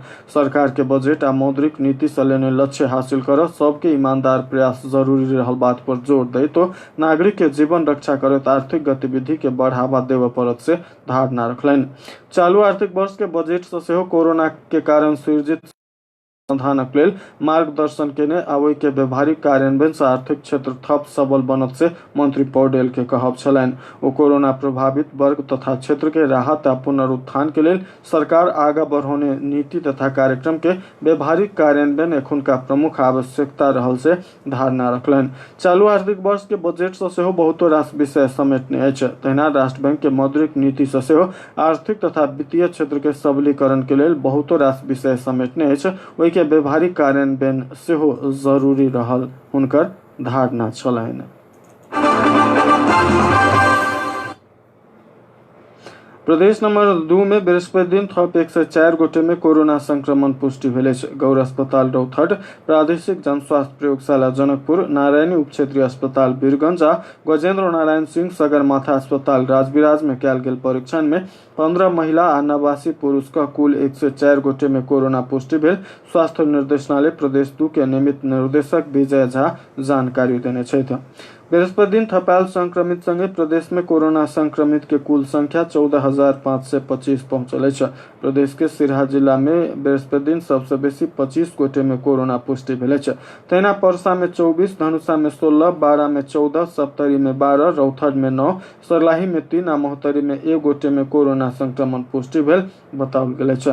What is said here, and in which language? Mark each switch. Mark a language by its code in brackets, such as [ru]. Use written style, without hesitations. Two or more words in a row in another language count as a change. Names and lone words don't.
[mai] सरकार के बजट आ मौद्रिक नीति से लेने लक्ष्य हासिल कर सबके ईमानदार प्रयास जरूरी रहल बात पर जोर दैतो नागरिक के जीवन रक्षा करत आर्थिक गतिविधि के बढ़ावा देव पड़त से धारणा रखलनि। चालू आर्थिक वर्ष के बजट से सेहो कोरोना के कारण सृजित समाधानक लेल मार्गदर्शन केने आवे के व्यवहारिक कार्यान्वयन से आर्थिक क्षेत्र थप सबल बनत से मंत्री पौडेल के कहब छलनि। ओ कोरोना प्रभावित वर्ग तथा क्षेत्र के राहत आ पुनरुत्थान के लेल सरकार आगा बढ़ौने नीति तथा कार्यक्रम के व्यवहारिक कार्यान्वयन एखुनका प्रमुख आवश्यकता रहल से धारणा रखलनि। चालू आर्थिक वर्ष के बजट से सेहो बहुतो रास विषय समेटने अछि। तहिना राष्ट्र बैंक के मौद्रिक नीति से सेहो आर्थिक तथा वित्तीय क्षेत्र के सबलीकरण के लेल बहुतो रास विषय समेटने अछि। ओहि के व्यवहारिक कार्यान्वयन सेहो जरूरी रहल हुनकर धारणा छलनि। प्रदेश नंबर 2 में बृहस्पति दिन थप 104 गोटे में कोरोना संक्रमण पुष्टि भेल अछि। गौर अस्पताल रौथट, प्रादेशिक जनस्वास्थ्य प्रयोगशाला जनकपुर, नारायणी उप क्षेत्रीय अस्पताल वीरगंज आ गजेंद्र नारायण सिंह सगरमाथा अस्पताल राजविराज में कयल गेल परीक्षण में 15 महिला आ 89 पुरुष का कुल 104 गोटे में कोरोना पुष्टि भेल। स्वास्थ्य निर्देशनालय प्रदेश 2 के नियमित निर्देशक विजय झा जानकारी देने छथि। बृहस्पति दिन थपायल संक्रमित संगे प्रदेश में कोरोना संक्रमित के कुल संख्या 14,525 पहुंचल अछि। प्रदेश के सिरहा जिला में बृहस्पति दिन सबसे बेसी 25 गोटे में कोरोना पुष्टि भेल अछि। तहिना परसा में 24, धनुषा में 16, बारा में 14, सप्तरी में 12, रौथड में 9, सर्लाही में 3 आ मोहतरी में 1 गोटे में कोरोना संक्रमण पुष्टि भेल बताओल गेल अछि।